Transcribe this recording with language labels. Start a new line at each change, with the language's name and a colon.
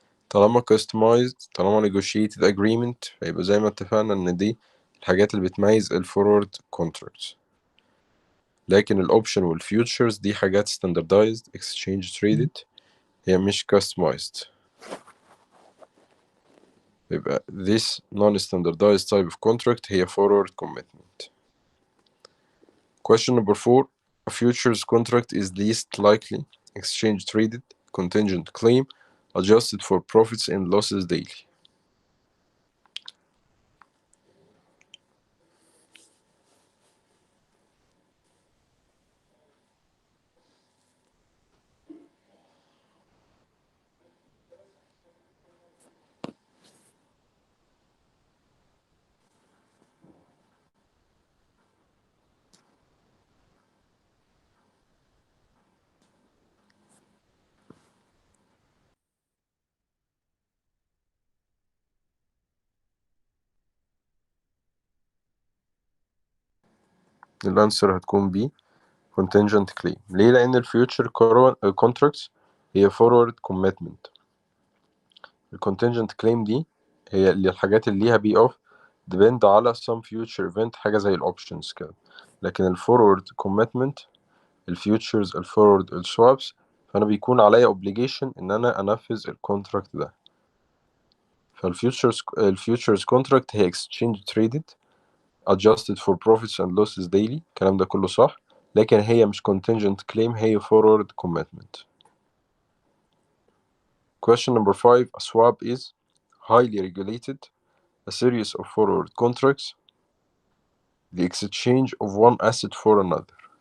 Arabic: طالما customized، طالما negotiated agreement، فيبقى زي ما اتفقنا إن دي الحاجات اللي بتميز الفورورد contracts. لكن الأوبشن والفيوتشرز دي حاجات standardized exchange traded، هي مش customized.
English: يبقى this non-standardized type of contract هي forward commitment. Question number 4: a futures contract is least likely exchange traded contingent claim adjusted for profits and losses daily.
Arabic: الأنسر هتكون B: contingent claim. ليه؟ لأن الفيوتشر contracts هي forward commitment، الcontingent claim دي هي اللي الحاجات اللي ليها بي اوف depend على
English: some future event،
Arabic: حاجة زي الاوبشنز كده. لكن الفورورد commitment، الفيوتشرز، الفورورد، السوابس، فانا بيكون عليا obligation ان انا انفذ الكونتراكت ده.
English: الفيوتشرز contract هي exchange traded adjusted for profits and losses daily،
Arabic: الكلام ده كله صح، لكن هي مش
English: contingent claim، هي forward commitment. Question number 5. A swap is highly regulated, a series of forward contracts, the exchange of one asset for another.